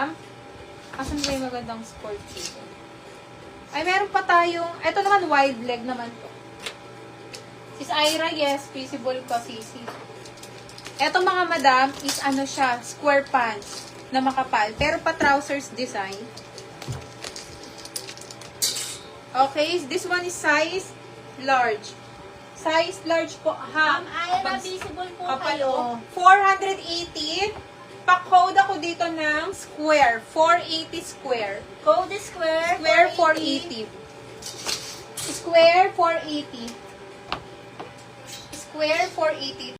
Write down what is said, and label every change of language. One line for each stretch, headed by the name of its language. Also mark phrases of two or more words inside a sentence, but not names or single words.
Filipino: Asan ba yung magandang sport dito? Ay, meron pa tayong, ito naman
English: wide leg
Filipino: naman to. Sis Ira,
English: yes, feasible
Filipino: pa, sisi. Ito mga madam is ano siya,
English: square pants
Filipino: na makapal. Pero pa
English: trousers design. Okay, this one is size large. Size large
Filipino: po, ha? Ira, visible po Kapal, kayo. 480. Pa-code ako dito ng square. 480 square.
English: Code square.
Filipino: Square 480. Square 480. Square 480.